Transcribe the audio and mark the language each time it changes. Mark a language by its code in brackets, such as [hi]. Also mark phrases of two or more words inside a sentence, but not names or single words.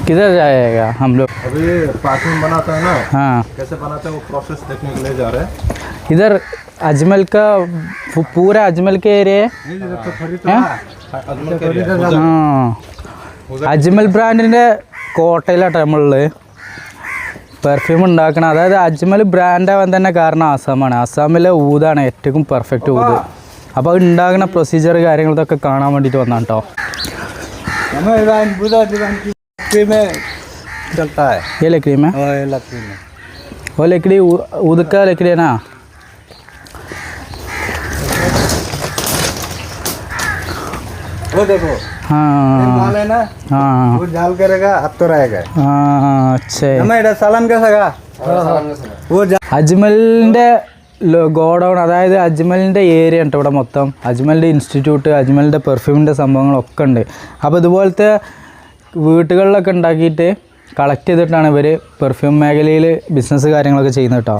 [hi] किधर जाएगा हम लोग? अभी पार्किंग बनाता है ना, हाँ कैसे बनाते हैं वो प्रोसेस देखने के लिए जा रहे हैं। इधर अजमल का पूरा अजमल के एरिया है. [ml] അജ്മൽ ബ്രാൻഡിൻ്റെ കോട്ടയിലാട്ടോ നമ്മളുള്ളത്. പെർഫ്യൂം ഉണ്ടാക്കണം. അതായത് അജ്മൽ ബ്രാൻഡാവാൻ തന്നെ കാരണം ആസാമാണ്. ആസാമിലെ ഊതാണ് ഏറ്റവും പെർഫെക്റ്റ് ഊത്. അപ്പോൾ അത് ഉണ്ടാകുന്ന പ്രൊസീജിയർ കാര്യങ്ങളൊക്കെ കാണാൻ വേണ്ടിയിട്ട് വന്നാണ് കേട്ടോ. [hi] ये लकड़ी में वो लकड़ी ऊद का लकड़ी है ना. वो देखो हाँ है ना, हाँ वो जाल करेगा अब तो रहेगा. हाँ अच्छा. सलाम कैसा वो [ml] അജ്മലിൻ്റെ ഗോഡൗൺ, അതായത് അജ്മലിൻ്റെ ഏരിയ ഉണ്ട് ഇവിടെ മൊത്തം. അജ്മലിൻ്റെ ഇൻസ്റ്റിറ്റ്യൂട്ട്, അജ്മലിൻ്റെ പെർഫ്യൂമിൻ്റെ സംഭവങ്ങളൊക്കെ ഉണ്ട്. അപ്പോൾ ഇതുപോലത്തെ വീട്ടുകളിലൊക്കെ ഉണ്ടാക്കിയിട്ട് കളക്ട് ചെയ്തിട്ടാണ് ഇവർ പെർഫ്യൂം മേഖലയിൽ ബിസിനസ് കാര്യങ്ങളൊക്കെ ചെയ്യുന്നത് കേട്ടോ.